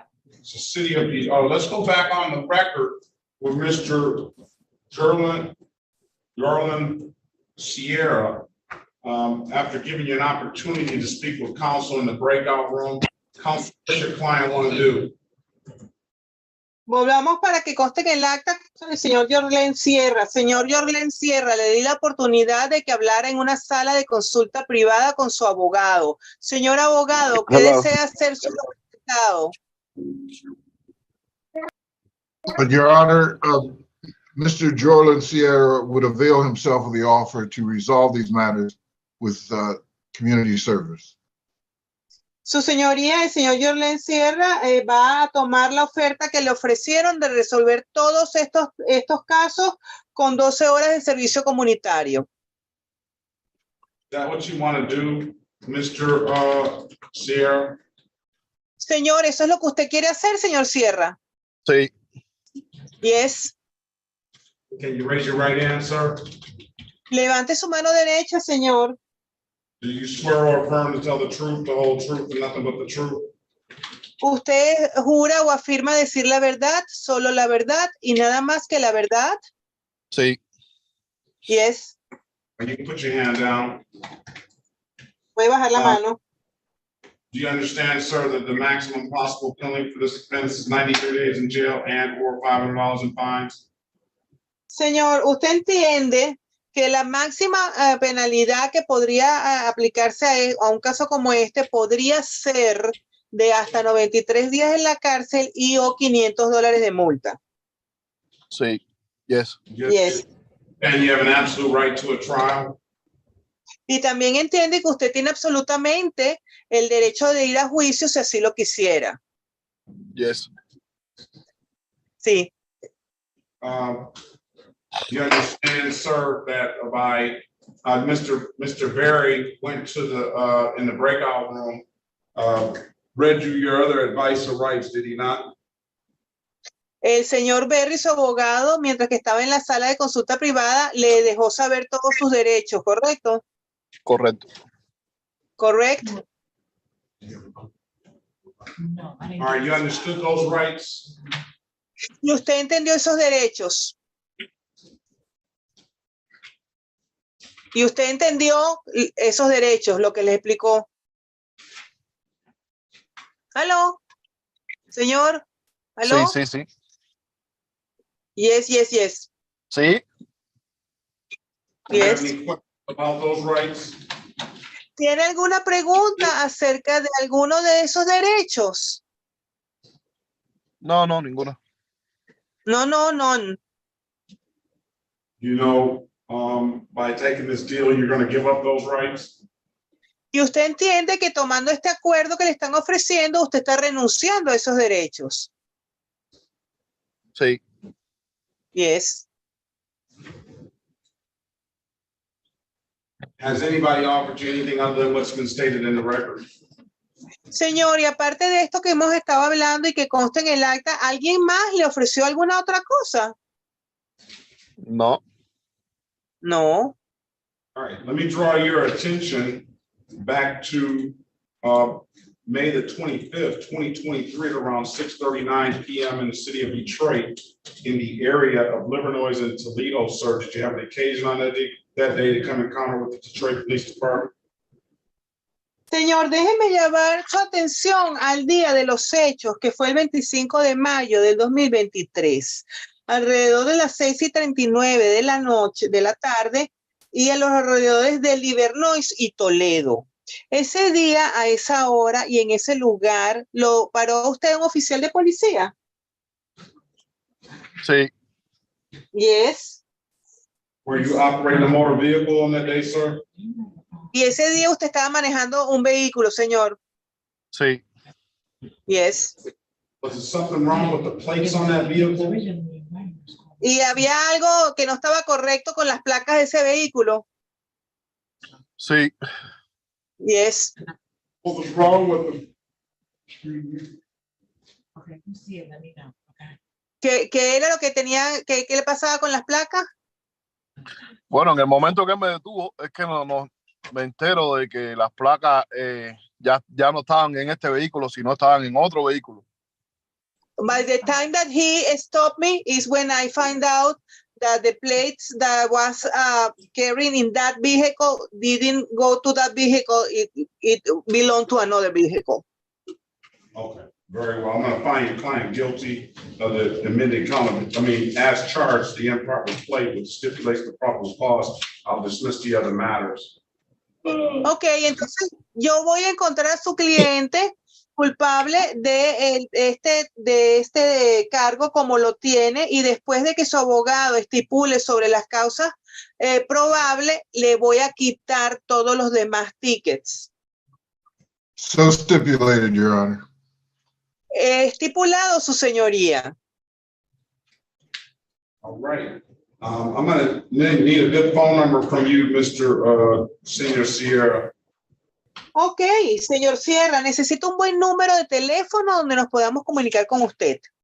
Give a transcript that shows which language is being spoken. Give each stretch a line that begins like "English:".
English: It's the city of the. Oh, let's go back on the record with Mr. Garland Sierra. After giving you an opportunity to speak with counsel in the breakout room, counsel, what your client want to do?
Spanish: Volvamos para que conste en el acta el señor Yorlen Sierra. Señor Yorlen Sierra, le di la oportunidad de que hablara en una sala de consulta privada con su abogado. Señor abogado, ¿qué desea hacer su representado?
English: But Your Honor, Mr. Jordan Sierra would avail himself of the offer to resolve these matters with community service.
Spanish: Su señoría, el señor Jorlen Sierra, va a tomar la oferta que le ofrecieron de resolver todos estos casos con 12 horas de servicio comunitario.
English: Is that what you want to do, Mr. Sierra?
Spanish: Señor, ¿eso es lo que usted quiere hacer, señor Sierra? Sí.
English: Yes. Can you raise your right hand, sir?
Spanish: Levante su mano derecha, señor.
English: Do you swear or affirm to tell the truth, the whole truth, and nothing but the truth?
Spanish: ¿Usted jura o afirma decir la verdad, solo la verdad y nada más que la verdad? Sí.
English: Yes. And you can put your hand down.
Spanish: Puede bajar la mano.
English: Do you understand, sir, that the maximum possible penalty for this offense is 93 days in jail and or $500 in fines?
Spanish: Señor, ¿usted entiende que la máxima penalidad que podría aplicarse a un caso como este podría ser de hasta 93 días en la cárcel y o $500 de multa? Sí.
English: Yes. Yes. And you have an absolute right to a trial?
Spanish: Y también entiende que usted tiene absolutamente el derecho de ir a juicio si así lo quisiera.
English: Yes.
Spanish: Sí.
English: You understand, sir, that Mr. Berry went to the in the breakout room, read you your other advice or rights, did he not?
Spanish: El señor Berry, su abogado, mientras que estaba en la sala de consulta privada, le dejó saber todos sus derechos, ¿correcto? Correcto. Correcto.
English: All right, you understood those rights?
Spanish: ¿Y usted entendió esos derechos? ¿Y usted entendió esos derechos, lo que le explicó? ¿Aló? ¿Señor? ¿Aló? Sí, sí, sí.
English: Yes, yes, yes.
Spanish: Sí.
English: Yes. About those rights?
Spanish: ¿Tiene alguna pregunta acerca de alguno de esos derechos? No, no, ninguna.
English: No, no, no. You know, by taking this deal, you're going to give up those rights?
Spanish: Y usted entiende que tomando este acuerdo que le están ofreciendo, usted está renunciando a esos derechos. Sí.
English: Yes. Has anybody offered you anything other than what's been stated in the record?
Spanish: Señor, y aparte de esto que hemos estado hablando y que consta en el acta, ¿alguien más le ofreció alguna otra cosa? No.
English: No. All right, let me draw your attention back to May the 25th, 2023 at around 6:39 p.m. in the city of Detroit in the area of Livernois and Toledo, sir. Did you have an occasion on that day to come encounter with the Detroit Police Department?
Spanish: Señor, déjeme llevar su atención al día de los hechos, que fue el 25 de mayo del 2023, alrededor de las 6:39 de la noche, de la tarde, y a los alrededores de Livernois y Toledo. Ese día, a esa hora y en ese lugar, ¿lo paró usted un oficial de policía? Sí.
English: Yes. Were you operating a motor vehicle on that day, sir?
Spanish: Y ese día usted estaba manejando un vehículo, señor. Sí.
English: Yes. Was there something wrong with the plates on that vehicle?
Spanish: Y había algo que no estaba correcto con las placas de ese vehículo. Sí.
English: Yes. What was wrong with them?
Spanish: ¿Qué era lo que tenía, qué le pasaba con las placas? Bueno, en el momento que me detuvo, es que me entero de que las placas ya no estaban en este vehículo, sino estaban en otro vehículo.
English: By the time that he stopped me is when I find out that the plates that was carrying in that vehicle didn't go to that vehicle. It belonged to another vehicle. Okay, very well. I'm going to find your client guilty of the amended count. As charged, the improper plate which stipulates the probable cause. I'll dismiss the other matters.
Spanish: Ok, entonces yo voy a encontrar a su cliente culpable de este cargo como lo tiene, y después de que su abogado estipule sobre las causas probables, le voy a quitar todos los demás tickets.
English: So stipulated, Your Honor.
Spanish: Estipulado, su señoría.
English: All right. I'm gonna need a good phone number from you, Mr. Senior Sierra.
Spanish: Ok, señor Sierra, necesito un buen número de teléfono donde nos podamos comunicar con usted.